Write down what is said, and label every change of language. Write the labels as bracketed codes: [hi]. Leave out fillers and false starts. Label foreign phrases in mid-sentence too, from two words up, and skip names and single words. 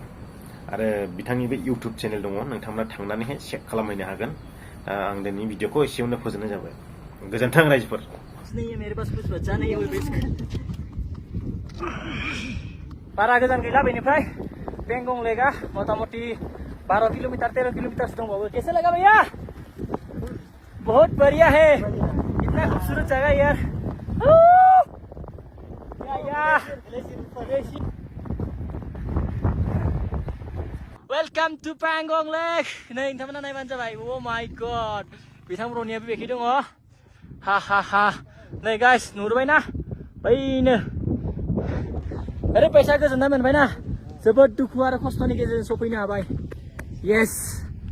[brx] आरो बिथांनि बे इउटुब चेनेल दङ, नोंथांमोना थांनानैहाय चेक खालामहैनो हागोन। आं दिनैनि भिडिअखौ एसेयावनो फोजोबनाय जाबाय। गोजोन्थों रायजोफोर। बारा गोजान गैला बेनिफ्राय बेंगं लेकआ मथा-मथि 12 किलोमीटर 13 किलोमीटर दंबावो। [hi] कैसे लगा भैया? बहुत बढ़िया है, इतना खूबसूरत जगह यार। [en] Welcome to Pangong Lake. [brx] नै नोंथांमोना नायबानो जाबाय। [en] Oh my God, [brx] बिथां रनियाबो बेखै दङ। हा हा हा। नै गाइस, नुहुरबायना बैनो। ओरैबायसा गोजोननाय मोनबायना, जोबोद दुखु आरो खस्थ'नि गेजेरजों सफैनो हाबाय।